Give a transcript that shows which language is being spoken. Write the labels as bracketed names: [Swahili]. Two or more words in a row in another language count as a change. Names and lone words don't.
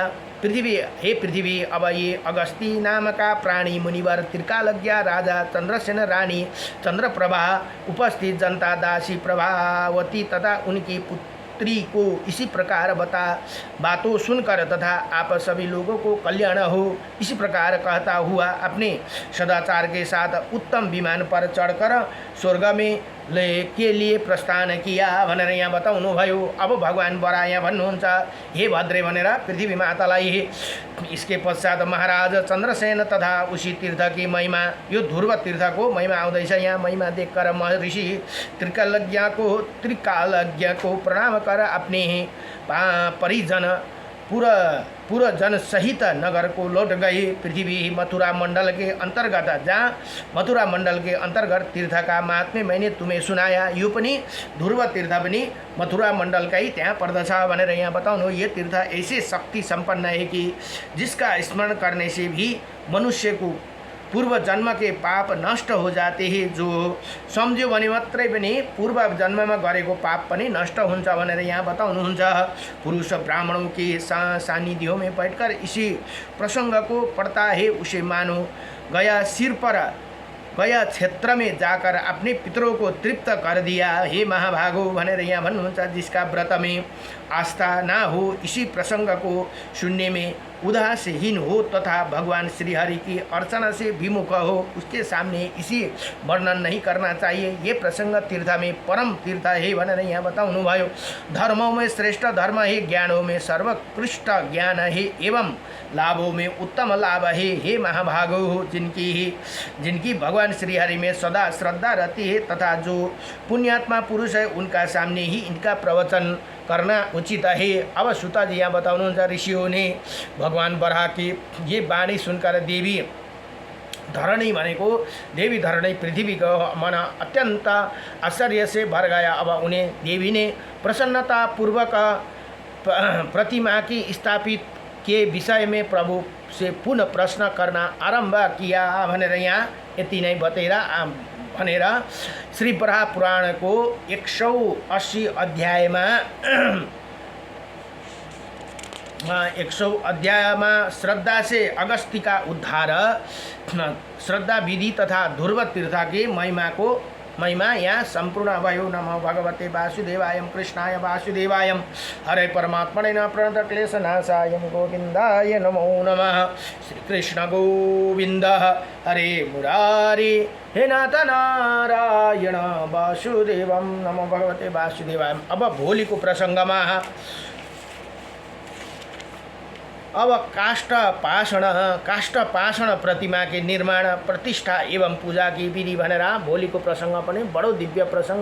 [Hindi] पृथ्वी, अब ये अगस्ती नाम का प्राणी मुनिवर, त्रिकालज्ञ राजा, चंद्रसेन रानी चंद्रप्रभा, उपस्थित जनता, दासी प्रभावती तथा उनकी पुत्री को इसी प्रकार बातों सुनकर तथा आप सभी लोगों को कल्याण हो, इसी प्रकार कहता हुआ अपने सदाचार के साथ उत्तम विमान पर चढ़कर स्वर्ग में के लिए प्रस्थान किया [Nepali] भनेर यहाँ बताउनु भयो। अब भगवान बरा यहाँ भन्नुहुन्छ, हे भद्रे भनेर पृथ्वी मातालाई। [Hindi] इसके पश्चात महाराज चंद्रसेन तथा उसी तीर्थ की महिमा, [Nepali] यो ध्रुव तीर्थ को महिमा आउँदैछ। [Hindi] यहाँ महिमा देखकर महर्षि त्रिकालज्ञ को प्रणाम कर अपने परिजन पूर्वजन सहित नगर को लौट गए। पृथ्वी मथुरा मंडल के अंतर्गत, जहाँ मथुरा मंडल के अंतर्गत तीर्थ का महात्म्य मैंने तुम्हें सुनाया। [Nepali] यो पनि ध्रुव तीर्थ पनि मथुरा मंडल का ही त्यहाँ पर्दछ भनेर यहाँ बताउनु। [Hindi] ये तीर्थ ऐसे शक्ति संपन्न है कि जिसका स्मरण करने से भी मनुष्य को पूर्व जन्म के पाप नष्ट हो जाते हैं। [Nepali] जो सम्झ्यो भने मात्रै पनि पूर्व जन्ममा गरेको पाप पनि नष्ट हुन्छ भनेर यहाँ बताउनुहुन्छ। [Hindi] पुरुष ब्राह्मणों के सानिध्यों में बैठकर इसी प्रसंग को पढ़ता है, उसे मानो गया क्षेत्र में जाकर अपने पितरों को तृप्त कर दिया। [Nepali] हे महाभागो भनेर यहाँ भन्नुहुन्छ, [Hindi] जिसका व्रत में आस्था ना हो, इसी प्रसंग को सुनने में उदासीन हो तथा भगवान श्रीहरि की अर्चना से विमुख हो, उसके सामने इसी वर्णन नहीं करना चाहिए। ये प्रसंग तीर्थ में परम तीर्थ है [Nepali] भनेर यहाँ बताउनु भयो। [Hindi] धर्मों में श्रेष्ठ धर्म है, ज्ञानों में सर्वोत्कृष्ट ज्ञान है, एवं लाभों में उत्तम लाभ है। हे महाभागो, जिनकी भगवान श्रीहरि में सदा श्रद्धा रहती है तथा जो पुण्यात्मा पुरुष है, उनका सामने ही इनका प्रवचन करना उचित है। [Nepali] अब सुता जी यहाँ बताउनुहुन्छ, [Hindi] ऋषियों ने भगवान बराह की ये वाणी सुनकर देवी धरणी भनेको देवी धरणी पृथ्वी को मन अत्यंत आश्चर्य से भर गया। अब उन्हें देवी ने प्रसन्नता पूर्वक प्रतिमा की स्थापित के विषय में प्रभु से पुनः प्रश्न करना आरंभ किया [Nepali] भनेर यहाँ यति नै बतेर भनेर श्री वराह पुराणको 180 अध्यायमा [Hindi] 100 अध्यायमा श्रद्धा से अगस्ती का उद्धार, श्रद्धा विधि तथा ध्रुव तीर्थकी महिमा [Nepali] यहाँ संपूर्ण भयो। [Sanskrit] नमो भगवते वासुदेवाय कृष्णाय वासुदेवाय हरे परमात्मने प्रणत क्लेशनाशाय गोविंदाय नमो नमः। श्री कृष्ण गोविंद हरे मुरारी हे नाथ नारायण वासुदेवम नमो भगवते वासुदेवाय। [Nepali] अब भोलिको प्रसंगमा अब [Hindi] काष्ठ पाषण प्रतिमा के निर्माण प्रतिष्ठा एवं पूजा की विधि [Nepali] भनेर भोलिको प्रसंग पनि बडो दिव्य प्रसंग